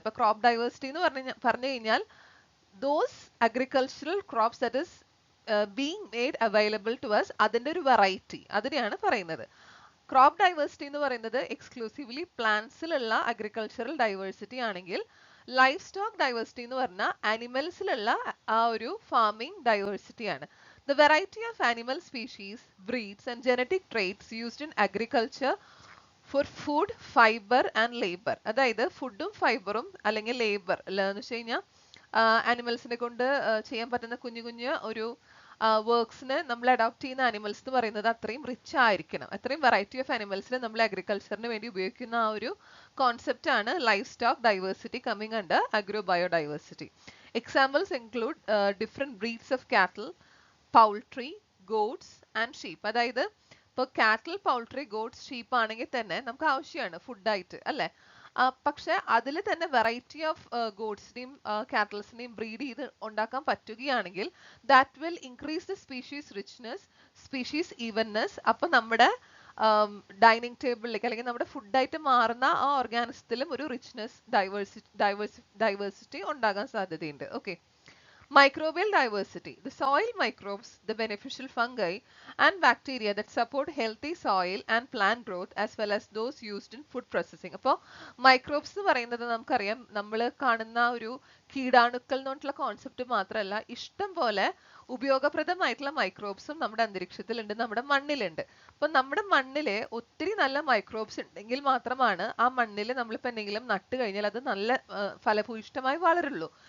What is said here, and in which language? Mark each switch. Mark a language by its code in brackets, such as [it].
[ml] ഇപ്പൊ crop diversity എന്ന് പറഞ്ഞു കഴിഞ്ഞാൽ [en] those agricultural crops that is being made available to us [ml] അതിന്റെ ഒരു വെറൈറ്റി അതിനെയാണ് പറയുന്നത്. ക്രോപ്പ് ഡൈവേഴ്സിറ്റി എന്ന് പറയുന്നത് എക്സ്ക്ലൂസീവ്ലി പ്ലാന്റ്സിലുള്ള അഗ്രികൾച്ചറൽ ഡൈവേഴ്സിറ്റി ആണെങ്കിൽ ലൈഫ് സ്റ്റോക്ക് ഡൈവേഴ്സിറ്റി എന്ന് പറഞ്ഞാൽ ആനിമൽസിലുള്ള ആ ഒരു ഫാമിംഗ് ഡൈവേഴ്സിറ്റി ആണ്. [en] The variety of animal species, breeds and genetic traits used in agriculture for food, fiber and labor. [ml] അതായത് ഫുഡും ഫൈബറും അല്ലെങ്കിൽ ലേബർ എന്ന് വെച്ച് കഴിഞ്ഞാൽ ആനിമൽസിനെ കൊണ്ട് ചെയ്യാൻ പറ്റുന്ന കുഞ്ഞു കുഞ്ഞു ഒരു വർക്ക്സിന് നമ്മൾ അഡോപ്റ്റ് ചെയ്യുന്ന ആനിമൽസ് എന്ന് പറയുന്നത് അത്രയും റിച്ച് ആയിരിക്കണം. അത്രയും വെറൈറ്റി ഓഫ് ആനിമൽസിനെ നമ്മൾ അഗ്രികൾച്ചറിന് വേണ്ടി ഉപയോഗിക്കുന്ന ആ ഒരു കോൺസെപ്റ്റ് ആണ് life stock diversity coming under അഗ്രോബയോഡൈവേഴ്സിറ്റി. [en] Examples include different breeds of cattle, poultry, goats and sheep. [ml] അതായത് ഇപ്പോൾ കാറ്റൽ, പൗൾട്രി, ഗോഡ്സ്, ഷീപ്പ് ആണെങ്കിൽ തന്നെ നമുക്ക് ആവശ്യമാണ് ഫുഡായിട്ട് അല്ലേ. പക്ഷെ അതിൽ തന്നെ വെറൈറ്റി ഓഫ് ഗോഡ്സിനെയും കാറ്റൽസിനെയും ബ്രീഡ് ചെയ്ത് ഉണ്ടാക്കാൻ പറ്റുകയാണെങ്കിൽ [en] That will increase the species richness, species evenness. [ml] അപ്പൊ നമ്മുടെ ഡൈനിങ് ടേബിളിലേക്ക് അല്ലെങ്കിൽ നമ്മുടെ ഫുഡായിട്ട് മാറുന്ന ആ ഓർഗാനിസത്തിലും ഒരു റിച്ച്നെസ്, ഡൈവേഴ്സിറ്റി ഉണ്ടാകാൻ സാധ്യതയുണ്ട്. Okay, [en] Microbial diversity. The soil microbes, the beneficial fungi and bacteria that support healthy soil and plant growth as well as those used in food processing. [ml] അപ്പോൾ മൈക്രോബ്സ് എന്ന് പറയുന്നത് നമുക്കറിയാം നമ്മൾ കാണുന്ന ഒരു കീടാണുക്കൾ എന്നുള്ള കോൺസെപ്റ്റ് മാത്രമല്ല ഇഷ്ടം പോലെ ഉപയോഗപ്രദമായിട്ടുള്ള മൈക്രോബ്സും നമ്മുടെ അന്തരീക്ഷത്തിലുണ്ട്, നമ്മുടെ മണ്ണിലുണ്ട്. അപ്പൊ നമ്മുടെ മണ്ണില് ഒത്തിരി നല്ല മൈക്രോബ്സ് ഉണ്ടെങ്കിൽ മാത്രമാണ് ആ മണ്ണിൽ നമ്മളിപ്പോ എന്തെങ്കിലും നട്ട് കഴിഞ്ഞാൽ അത് നല്ല ഫലഭൂയിഷ്ടമായി വളരുള്ളൂ.